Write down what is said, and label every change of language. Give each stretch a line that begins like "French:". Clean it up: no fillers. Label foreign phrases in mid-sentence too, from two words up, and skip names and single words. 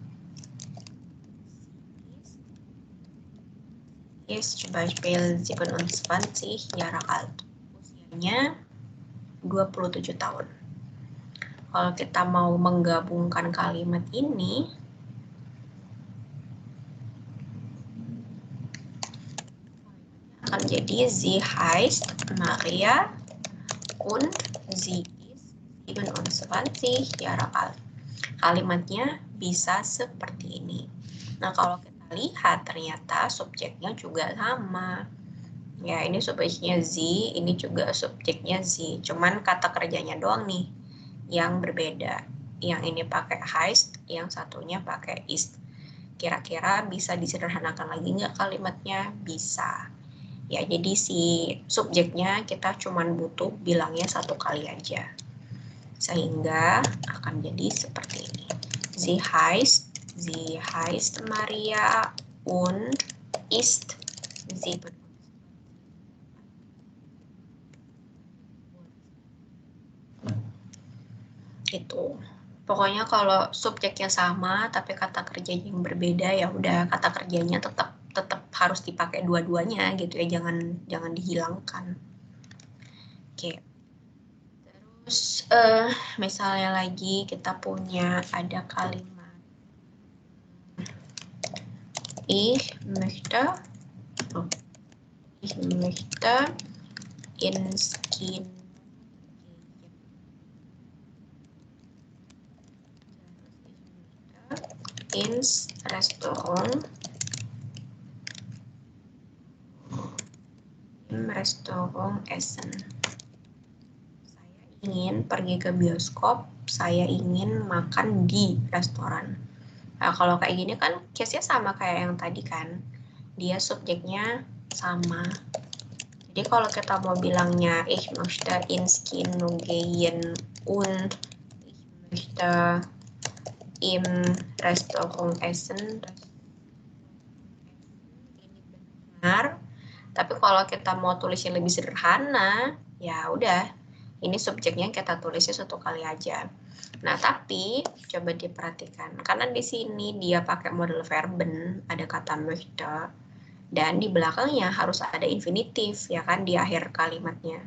German: Ist zum Beispiel 27 Jahre alt.
Indonesian: Usianya 27 tahun. Kalau kita mau menggabungkan kalimat ini, akan jadi
German: sie heißt Maria und sie ist 27 Jahre alt.
Indonesian: Kalimatnya bisa seperti ini. Nah, kalau kita lihat ternyata subjeknya juga sama. Ya, ini subjeknya sie, ini juga subjeknya sie. Cuman kata kerjanya doang nih yang berbeda. Yang ini pakai heißt, yang satunya pakai ist. Kira-kira bisa disederhanakan lagi nggak kalimatnya? Bisa. Ya, jadi si subjeknya kita cuman butuh bilangnya satu kali aja. Sehingga akan jadi seperti ini.
German: Sie heißt Maria und ist 7.
Indonesian: Gitu. Pokoknya kalau subjeknya sama tapi kata kerjanya yang berbeda, ya udah kata kerjanya tetap harus dipakai dua-duanya gitu ya, jangan dihilangkan. Oke. Terus misalnya lagi kita punya ada kalimat
German: ich möchte ins Kino ins Restaurant essen.
Indonesian: Saya ingin pergi ke bioskop, saya ingin makan di restoran. Nah, kalau kayak gini kan case-nya sama kayak yang tadi kan. Dia subjeknya sama. Jadi kalau kita mau bilangnya
German: ich möchte ins Kino gehen und ich möchte im Restaurant essen,
Indonesian: ini benar. Tapi kalau kita mau tulisnya lebih sederhana, ya udah, ini subjeknya kita tulisnya satu kali aja. Nah, tapi coba diperhatikan, karena di sini dia pakai
German: model verben,
Indonesian: ada kata möchte, dan di belakangnya harus ada infinitif, ya kan, di akhir kalimatnya.